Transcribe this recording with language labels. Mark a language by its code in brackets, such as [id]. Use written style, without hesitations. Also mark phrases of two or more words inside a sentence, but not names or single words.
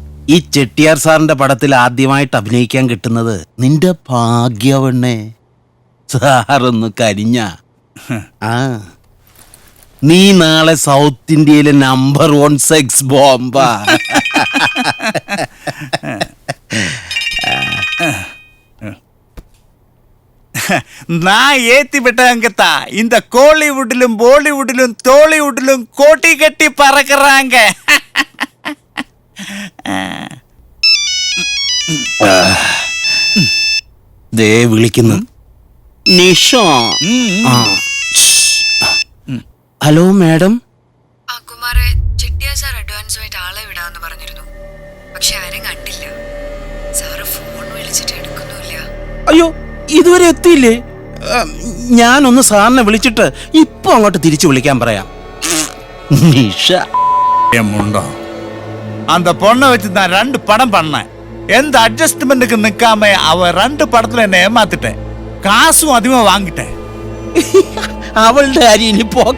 [ml] ഈ ചെട്ടിയാർ സാറിന്റെ പടത്തിൽ ആദ്യമായിട്ട് അഭിനയിക്കാൻ കിട്ടുന്നത് നിന്റെ ഭാഗ്യവണ്ണേ. സാറൊന്ന് കരിഞ്ഞ ആ നീ നാളെ സൗത്ത് ഇന്ത്യയിലെ നമ്പർ 1 [en] sex bomba. [ta] நான் ஏத்தி விட்டவங்கத்தா இந்த கோலிவுட்டிலும் பாலிவுட்டிலும் டோலிவுட்டிலும் கோட்டி கட்டி பறக்குறாங்க. [ml] ദേ വിളിക്കുന്നു നിഷ. ആ. ഹലോ മാഡം. ആ കുമാരെ, ചെട്ടിയാർ സാർ അഡ്വാൻസുമായിട്ട് ആളെ വിടാന്ന് പറഞ്ഞിരുന്നു. പക്ഷെ ആരും കണ്ടില്ല. സാറ് ഫോൺ വിളിച്ചിട്ട് എടുക്കുന്നുമില്ല. അയ്യോ ഇതുവരെ എത്തിയില്ലേ? ഞാനൊന്ന് സാറിനെ വിളിച്ചിട്ട് ഇപ്പൊ അങ്ങോട്ട് തിരിച്ചു വിളിക്കാൻ പറയാം. നിഷ [ta] முண்டோ அந்த பொண்ணை வச்சு நான் 2 படம் பண்ணேன். எந்த அட்ஜஸ்ட்மெண்ட்டுக்கு நிக்காம அவ 2 படத்துல என்ன ஏமாத்திட்டேன். காசும் அதிகமா വാങ്ങിട്ടேன். [ml] അവളുടെ കാര്യം ഇനി പോക്ക.